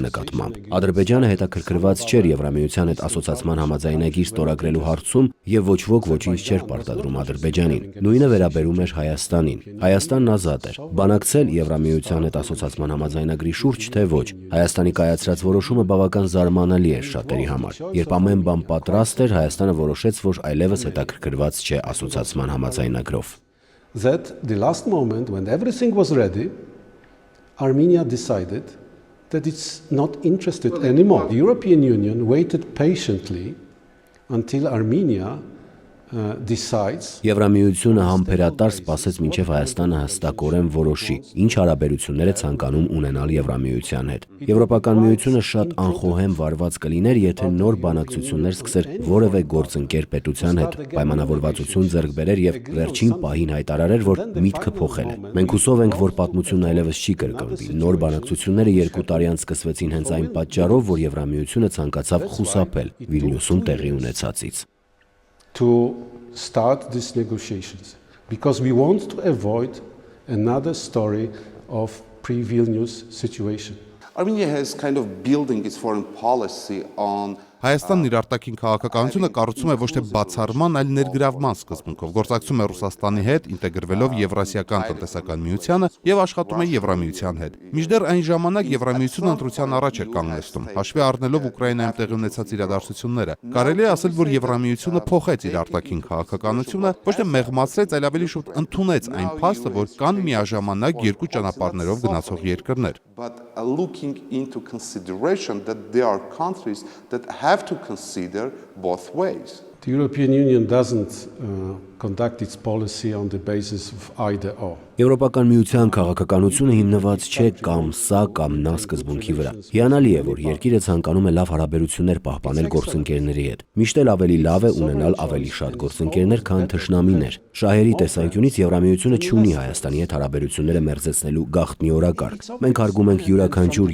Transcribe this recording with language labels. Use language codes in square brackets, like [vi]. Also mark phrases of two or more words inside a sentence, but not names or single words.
[hy] նկատմամբ։ Ադրբեջանը հետաքրքրված չէր Եվրամիության հետ ասոցիացման համաձայնագիր ստորագրելու հարցում եւ ոչ ոք ոչինչ չէր պարտադրում Ադրբեջանին։ Նույնը վերաբերում էր Հայաստանին։ Հայաստանն ազատ էր։ Բանակցել Եվրամիության հետ ասոցիացման համաձայնագրի շուրջ, թե ոչ։ Հայաստանի կայացրած որոշումը բավական զարմանալի էր շատերի համար։ Երբ ամեն բան պատրաստ էր, Հայաստանը որոշեց, որ այլևս հետաքրքրված չէ ասոցիացման համաձայնագրով։ [en] That the last moment when everything was ready, Armenia decided that it's not interested anymore. The European Union waited patiently until Armenia decides. [hy] Եվրամիությունը համբերատար սպասեց մինչև Հայաստանը հստակորեն որոշի, ինչ հարաբերություններ է ցանկանում ունենալ Եվրամիության հետ։ Եվրոպական միությունը շատ անխոհեմ վարված կլիներ, եթե նոր բանակցություններ սկսեր որևէ գործընկեր պետության հետ, պայմանավորվածություն ձեռք բերեր եւ վերջին պահին հայտարարեր, որ միտքը փոխել է։ Մենք հուսով ենք, որ պատմությունն այլևս չի կրկնվի։ Նոր բանակցությունները 2 տարի անց սկսվեցին հենց այն պատճառով, որ Եվրամիությունը ցանկացավ խուսափել Վիլնյուսում տեղի ունեցածից։ [en] To start these negotiations because we want to avoid another story of pre-Vilnius situation. Armenia has kind of building its foreign policy on [hy] Հայաստանն իր արտաքին քաղաքականությունը կառուցում է ոչ թե բացառման, այլ ներգրավման սկզբունքով, գործակցում է Ռուսաստանի հետ, ինտեգրվելով Եվրասիական տնտեսական միությանը եւ աշխատում է Եվրամիության հետ։ Մինչդեռ այն ժամանակ Եվրամիությունը ընտրության առաջ էր կանգնեցնում, հաշվի առնելով Ուկրաինայում տեղի ունեցած իրադարձությունները։ Կարելի է ասել, որ Եվրամիությունը փոխեց իր արտաքին քաղաքականությունը, ոչ թե մեղմացրեց, այլ ավելի շուտ ընդունեց այն փաստը, որ կան միաժամանակ երկու ճանապարհներով գնացող երկրներ։ [en] But looking into consideration that there are countries that have to consider both ways. The European Union doesn't conduct its policy on the basis of either or. [hy] Եվրոպական միության քաղաքականությունը հիմնված չէ կամ սա կամ նա սկզբունքի վրա։ Հիանալի է, որ երկիրը ցանկանում է լավ հարաբերություններ պահպանել գործընկերների հետ։ Միշտ էլ ավելի լավ է ունենալ ավելի շատ գործընկերներ, քան թշնամիներ։ Շահերի տեսանկյունից Եվրամիությունը չունի Հայաստանի հետ հարաբերությունները մերձեցնելու գաղտնի օրակարգ։ Մենք հարգում ենք յուրաքանչյուր